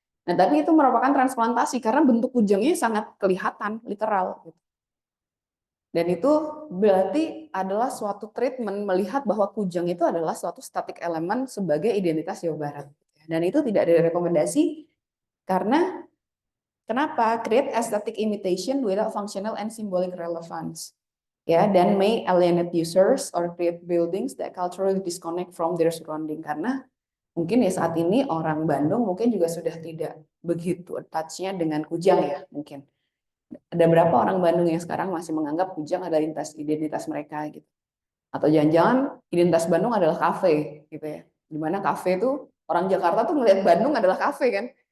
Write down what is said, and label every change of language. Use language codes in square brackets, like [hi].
[id] Nah, tapi itu merupakan transplantasi karena bentuk kujangnya sangat kelihatan, literal. Gitu. Dan itu berarti adalah suatu treatment melihat bahwa kujang itu adalah suatu static element sebagai identitas Jawa Barat. Dan itu tidak direkomendasi karena kenapa? [en] Create aesthetic imitation without functional and symbolic relevance. [id] Ya, dan [en] may alienate users or create buildings that culturally disconnect from their surrounding. [id] Karena mungkin ya saat ini orang Bandung mungkin juga sudah tidak begitu touch-nya dengan kujang ya mungkin. Ada berapa orang Bandung yang sekarang masih menganggap kujang adalah identitas mereka gitu. Atau jangan-jangan identitas Bandung adalah kafe gitu ya. Dimana kafe itu orang Jakarta tuh melihat Bandung adalah kafe kan.